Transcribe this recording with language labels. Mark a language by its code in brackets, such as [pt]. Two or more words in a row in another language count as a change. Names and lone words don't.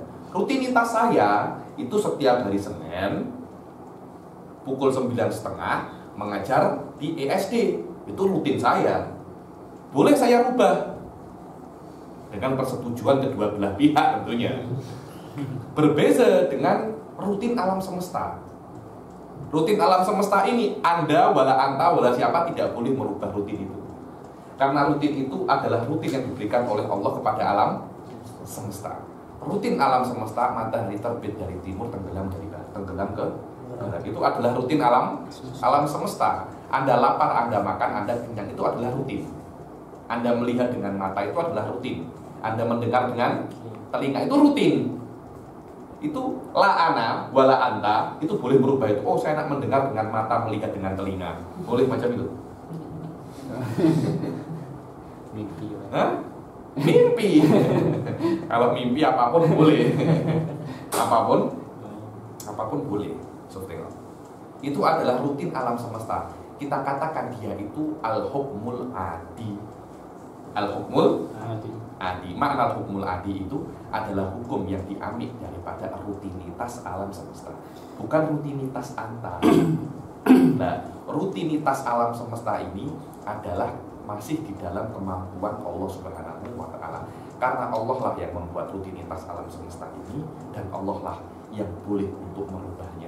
[id] Rutinitas saya itu setiap hari Senin pukul 9.30 mengajar di ESD, itu rutin saya. Boleh saya rubah dengan persetujuan kedua belah pihak tentunya. Berbeda dengan rutin alam semesta. Rutin alam semesta ini Anda, [ar] ولا أنت, [id] wala siapa tidak boleh merubah rutin itu. Karena rutin itu adalah rutin yang diberikan oleh Allah kepada alam semesta. Rutin alam semesta, matahari terbit dari timur, tenggelam dari barat, tenggelam ke barat. Itu adalah rutin alam semesta. Anda lapar, Anda makan, Anda kenyang, itu adalah rutin. Anda melihat dengan mata itu adalah rutin. Anda mendengar dengan telinga itu rutin. Itu [ar] لا أنا ولا أنت [id] itu boleh berubah itu. [ms] Oh, saya nak mendengar dengan mata, melihat dengan telinga. Boleh macam itu. [id] Mimpi. Hah? Mimpi. Kalau mimpi apapun boleh. apapun boleh. Itu adalah rutin alam semesta. Kita katakan dia itu [ar] الحكم العادي. الحكم العادي. [id] Makna [ar] الحكم العادي [id] itu adalah hukum yang diambil daripada rutinitas alam semesta, bukan rutinitas Anda. Nah, rutinitas alam semesta ini adalah masih di dalam kemampuan Allah [ar] سبحانه وتعالى. [id] Karena Allah lah yang membuat rutinitas alam semesta ini, dan Allah lah yang boleh untuk merubahnya.